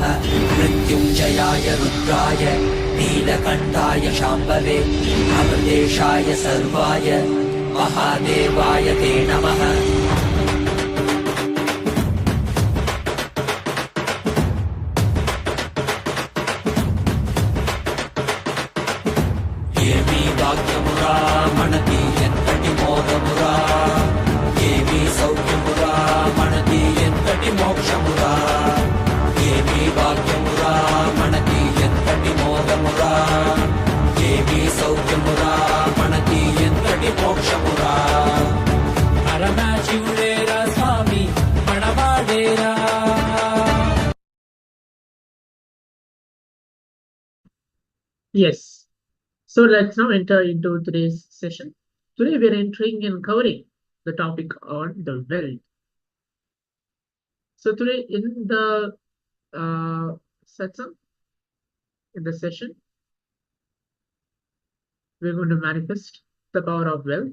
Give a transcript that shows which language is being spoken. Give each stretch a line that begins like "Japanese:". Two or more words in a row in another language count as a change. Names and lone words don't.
Sanskrit: मृत्युञ्जयाय रुद्राय नीलकण्ठाय शाम्भवे अमृतेशाय सर्वाय महादेवाय ते नमः।
Telugu: మనతి ఎంతటి మోదమురా ఏమి సౌఖ్యమురా మనతి ఎంతటి మోక్షమురా ఏమి భాగ్యమురా మనతి ఎంతటి మోదమురా ఏమి సౌఖ్యమురా మనతి ఎంతటి మోక్షమురా పరమశివుడేరా స్వామి మనవాడేరా.
English: Yes. So let's now enter into today's session. Today we are entering and covering the topic on the wealth. So today in the session, we're going to manifest the power of wealth.